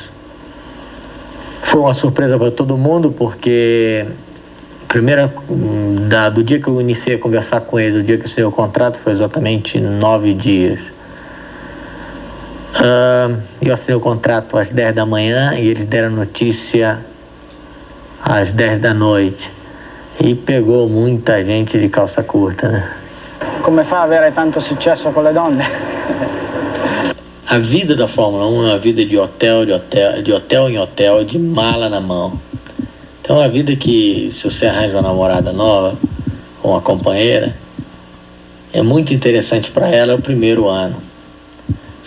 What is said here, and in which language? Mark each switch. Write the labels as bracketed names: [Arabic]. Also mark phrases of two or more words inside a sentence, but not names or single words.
[Portuguese] Foi uma surpresa para todo mundo, porque do dia que eu iniciei a conversar com ele, do dia que eu assinei o contrato, foi exatamente 9 dias. Eu assinei o contrato às 10 da manhã e eles deram notícia às 10 da noite. E pegou muita gente de calça curta, né? [Italian] Come fa a avere tanto successo con le donne? [Portuguese] A vida da Fórmula 1 é uma vida de hotel em hotel, de mala na mão. Então é uma vida que, se você arranja uma namorada nova ou uma companheira, é muito interessante para ela o primeiro ano.